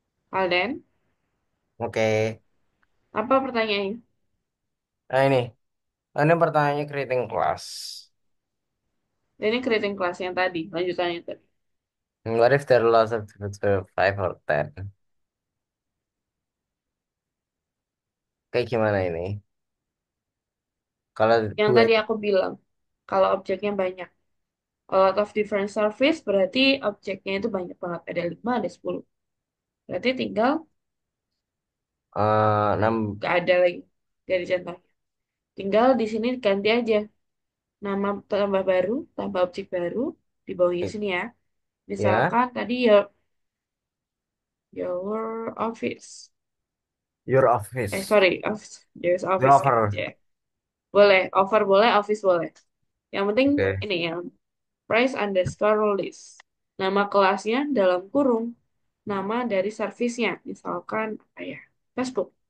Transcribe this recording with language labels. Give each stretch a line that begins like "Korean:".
Indonesian: Alden, Oke. apa pertanyaannya? Nah ini pertanyaannya creating class. Ini creating class yang tadi, lanjutannya tadi.
English: What if there are lots of different 5 or 10?
Indonesian: Kayak gimana ini? Kalau Yang dua tadi itu, aku bilang, kalau objeknya banyak.
English: A lot of different service
Indonesian: berarti objeknya itu banyak banget. Ada 5, ada 10. Berarti tinggal enam, nggak ada lagi dari contohnya. Tinggal di sini ganti aja nama tambah baru, tambah objek baru di bawahnya sini ya. ya, Misalkan tadi
English: your office. your office, Sorry, office. There's your office offer.
Indonesian: aja. Boleh, offer boleh, office boleh. Yang penting Oke. ini yang price underscore list. Nama kelasnya dalam kurung nama dari servisnya. Misalkan apa ya? Facebook.